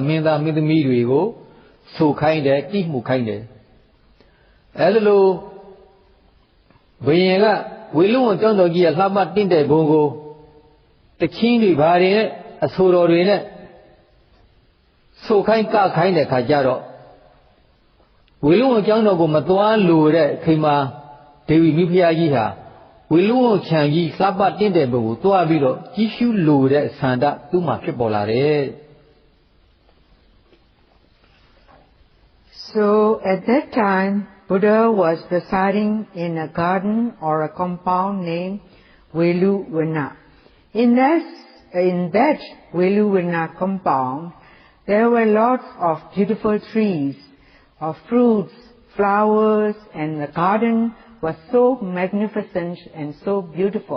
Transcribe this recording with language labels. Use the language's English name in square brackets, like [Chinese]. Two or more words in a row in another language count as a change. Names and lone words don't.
[Burmese] မင်းသားမင်းသမီးတွေကိုဆိုခိုင်းတယ်တိမှုခိုင်းတယ်အဲ့လိုဘုရင်ကဝေလူဝံကျောင်းတော်ကြီးရဲ့လှပတင့်တဲ့ဘုံကိုတချင်းတွေဘာတွေနဲ့အဆိုတော်တွေနဲ့ဆိုခိုင်းကခိုင်းတဲ့ခါကျတော့ဝေလူဝံကျောင်းတော်ကိုမသွားလို့တဲ့ခေမာဒေဝီမိဖုရားကြီးဟာဝေလူဝချံကြီးလှပတင့်တဲ့ဘုံကိုတွားပြီးတော့ကြီးရှုလိုတဲ့ဆန္ဒသူ့မှာဖြစ်ပေါ်လာတယ် [English] So at that time, Buddha was residing in a garden or a compound named Veluvana. In that Veluvana compound, there were lots of beautiful trees, of fruits, flowers, and the garden was so magnificent and so beautiful.